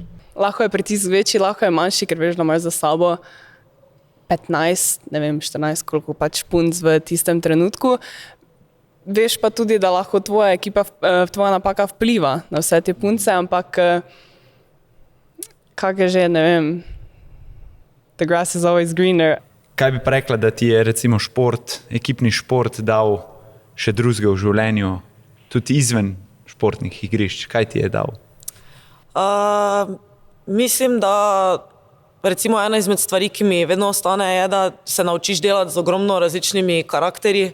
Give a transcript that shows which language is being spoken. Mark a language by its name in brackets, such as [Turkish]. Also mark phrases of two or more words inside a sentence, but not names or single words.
[Slovenian] Lahko je pritisk večji, lahko je manjši, ker veš, da imaš za sabo 15, 14, koliko pač punc v tistem trenutku. Veš pa tudi, da lahko tvoja ekipa, tvoja napaka vpliva na vse te punce, ampak kak je že, ne vem, [English] the grass is always greener. [Slovenian] Kaj bi pa rekla, da ti je recimo šport, ekipni šport dal še drugega v življenju, tudi izven športnih igrišč? Kaj ti je dal? Mislim, da recimo ena izmed stvari, ki mi vedno ostane, je, da se naučiš delati z ogromno različnimi karakterji.